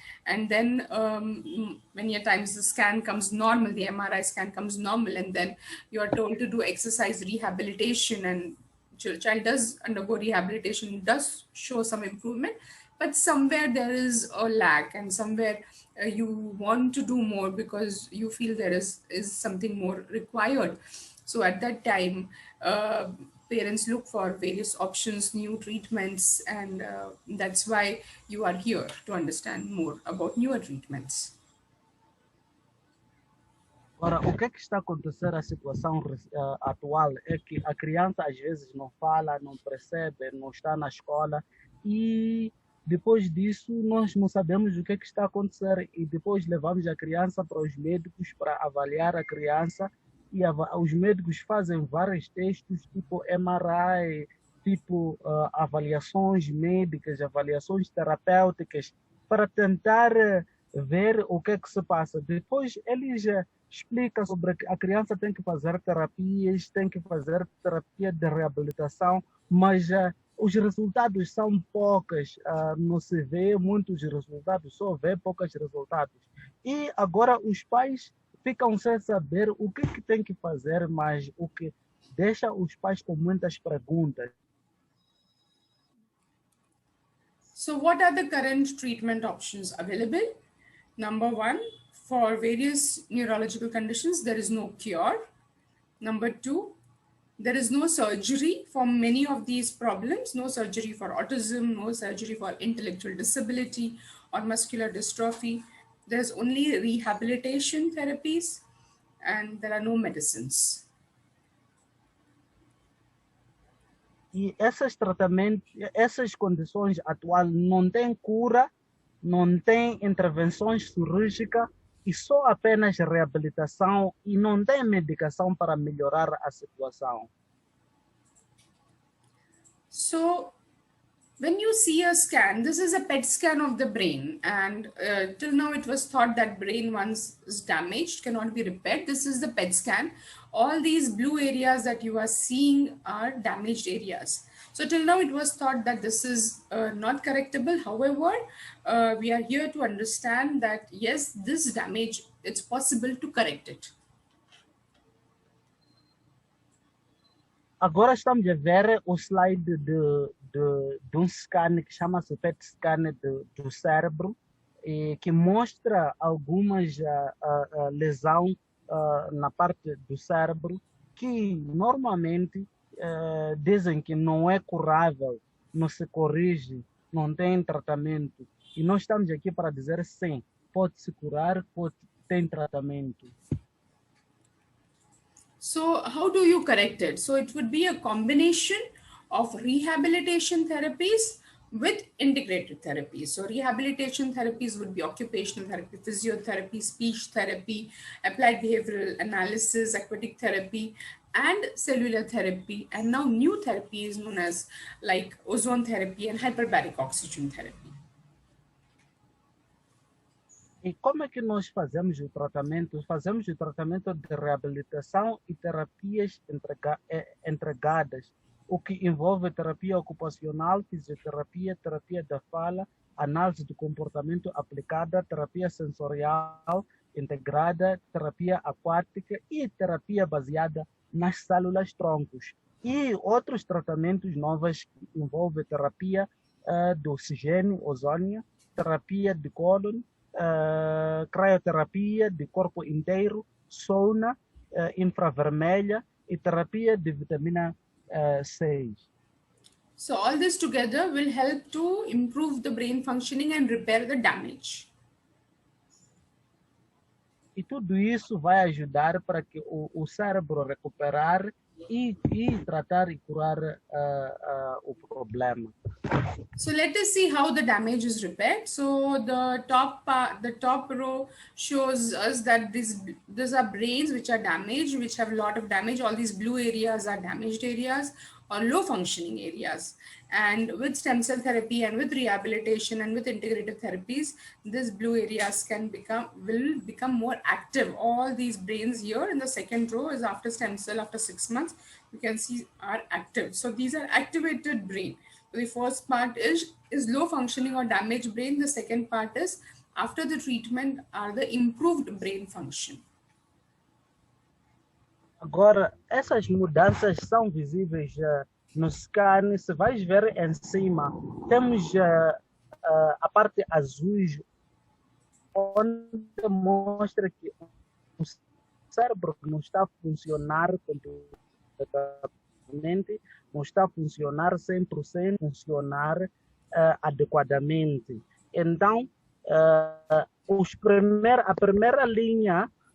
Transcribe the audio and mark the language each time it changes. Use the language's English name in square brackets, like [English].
[English] And then many a times the scan comes normal, the MRI scan comes normal, and then you are told to do exercise rehabilitation, and child does undergo rehabilitation, does show some improvement, but somewhere there is a lack, and somewhere you want to do more because you feel there is something more required. So at that time, parents look for various options, new treatments, and that's why you are here, to understand more about newer treatments. [Portuguese] Ora, o que está a acontecer a situação atual é que a criança às vezes não fala, não percebe, não está na escola e depois disso nós não sabemos o que está a acontecer e depois levamos a criança para os médicos para avaliar a criança e os médicos fazem vários testes, tipo MRI, tipo avaliações médicas, avaliações terapêuticas, para tentar ver o que se passa. Depois eles explica sobre que a criança tem que fazer terapias, tem que fazer terapia de reabilitação, mas os resultados são poucos, não se vê muitos resultados, só vê poucos resultados. E agora os pais ficam sem saber o que tem que fazer, mas o que deixa os pais com muitas perguntas. [English] So, what are the current treatment options available? Number one, for various neurological conditions, there is no cure. Number two, there is no surgery for many of these problems, no surgery for autism, no surgery for intellectual disability or muscular dystrophy. There's only rehabilitation therapies and there are no medicines. [Portuguese] E esses tratamentos, essas condições atuais não têm cura, não tem intervenções cirúrgicas e só apenas reabilitação e não tem medicação para melhorar a situação. [English] So, when you see a scan, this is a PET scan of the brain, and till now it was thought that brain once is damaged cannot be repaired. This is the PET scan. All these blue areas that you are seeing are damaged areas. So till now it was thought that this is not correctable. However, we are here to understand that yes, this damage, it's possible to correct it. [Portuguese] Agora estamos a ver o slide de um scan que chama-se PET scan do cérebro, que mostra algumas lesões na parte do cérebro que normalmente dizem que não é curável, não se corrige, não tem tratamento. E nós estamos aqui para dizer sim, pode se curar, tem tratamento. [English] So how do you correct it? So it would be a combination of rehabilitation therapies with integrated therapies. So rehabilitation therapies would be occupational therapy, physiotherapy, speech therapy, applied behavioral analysis, aquatic therapy, and cellular therapy. And now new therapy is known as like ozone therapy and hyperbaric oxygen therapy. [Portuguese] E como é que nós fazemos o tratamento? Fazemos o tratamento de reabilitação e terapias entregadas, o que envolve terapia ocupacional, fisioterapia, terapia da fala, análise do comportamento aplicada, terapia sensorial integrada, terapia aquática e terapia baseada nas células troncos. E outros tratamentos novos que envolvem terapia do oxigênio, ozônio, terapia de cólon, crioterapia de corpo inteiro, sauna infravermelha e terapia de vitamina 6. [English] So all this together will help to improve the brain functioning and repair the damage. [Portuguese] E tudo isso vai ajudar para que o cérebro recuperar e tratar e curar o problema. [English] So let us see how the damage is repaired. So the top row shows us that these are brains which are damaged, which have a lot of damage. All these blue areas are damaged areas or low functioning areas. And with stem cell therapy and with rehabilitation and with integrative therapies, these blue areas will become more active. All these brains here in the second row is after stem cell, after 6 months, you can see are active. So these are activated brain. The first part is low functioning or damaged brain. The second part is after the treatment are the improved brain function. [Portuguese] Agora, essas mudanças são visíveis no scan. Se vais ver em cima, temos a parte azul, onde mostra que o cérebro não está a funcionar completamente, não está a funcionar 100%, funcionar adequadamente. Então, a primeira linha